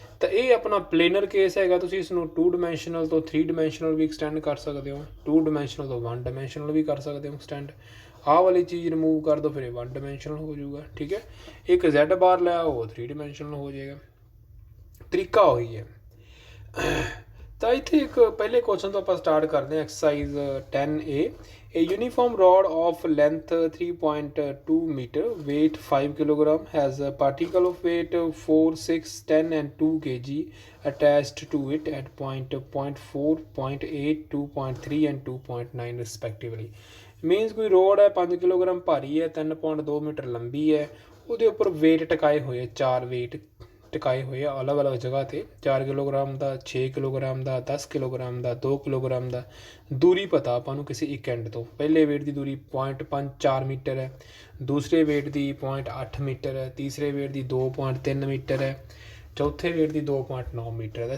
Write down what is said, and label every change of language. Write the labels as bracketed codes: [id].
[pa] ਤਾਂ ਇਹ ਆਪਣਾ ਪਲੇਨਰ ਕੇਸ ਹੈਗਾ, ਤੁਸੀਂ ਇਸ ਨੂੰ 2 ਡਾਇਮੈਂਸ਼ਨਲ ਤੋਂ 3 ਡਾਇਮੈਂਸ਼ਨਲ ਵੀ ਐਕਸਟੈਂਡ ਕਰ ਸਕਦੇ ਹੋ, 2 ਡਾਇਮੈਂਸ਼ਨਲ ਤੋਂ 1 ਡਾਇਮੈਂਸ਼ਨਲ ਵੀ ਕਰ ਸਕਦੇ ਹੋ ਐਕਸਟੈਂਡ। ਆਹ ਵਾਲੀ ਚੀਜ਼ ਰਿਮੂਵ ਕਰ ਦਿਓ, ਫਿਰ ਇਹ 1 ਡਾਇਮੈਂਸ਼ਨਲ ਹੋ ਜਾਊਗਾ। ਠੀਕ ਹੈ, ਇੱਕ Z ਬਾਰ ਲਿਆ ਉਹ 3 ਡਾਇਮੈਂਸ਼ਨਲ ਹੋ ਜਾਏਗਾ। ਤਰੀਕਾ ਉਹੀ ਹੈ। ਤਾਂ ਇੱਥੇ ਇੱਕ ਪਹਿਲੇ ਕੁਐਸਚਨ ਤੋਂ ਆਪਾਂ ਸਟਾਰਟ ਕਰਦੇ ਹਾਂ। [en] Exercise 10A, a uniform rod of length 3.2 meter, weight 5 kilogram, has a particle of weight 4, 6, 10 and 2 kg attached to it at point 0.4, 0.8, 2.3 and 2.9 respectively. [pa] Means ਕੋਈ ਰੋਡ ਹੈ 5 ਕਿਲੋਗ੍ਰਾਮ ਭਾਰੀ ਹੈ, 3.2 ਮੀਟਰ ਲੰਬੀ ਹੈ, ਉਹਦੇ ਉੱਪਰ weight ਟਿਕਾਏ ਹੋਏ 4 weight ਟਿਕਾਏ ਹੋਏ ਆ ਅਲੱਗ ਅਲੱਗ ਜਗ੍ਹਾ 'ਤੇ। 4 ਕਿਲੋਗ੍ਰਾਮ ਦਾ, 6 ਕਿਲੋਗ੍ਰਾਮ ਦਾ, 10 ਕਿਲੋਗ੍ਰਾਮ ਦਾ, 2 ਕਿਲੋਗ੍ਰਾਮ ਦਾ। ਦੂਰੀ ਪਤਾ ਆਪਾਂ ਨੂੰ ਕਿਸੇ ਇੱਕ ਐਂਡ ਤੋਂ। ਪਹਿਲੇ ਵੇਟ ਦੀ ਦੂਰੀ 0.54 ਮੀਟਰ ਹੈ, ਦੂਸਰੇ ਵੇਟ ਦੀ 0.8 ਮੀਟਰ ਹੈ, ਤੀਸਰੇ ਵੇਟ ਦੀ 2.3 ਮੀਟਰ ਹੈ, ਚੌਥੇ ਵੇਟ ਦੀ 2.9 ਮੀਟਰ ਹੈ।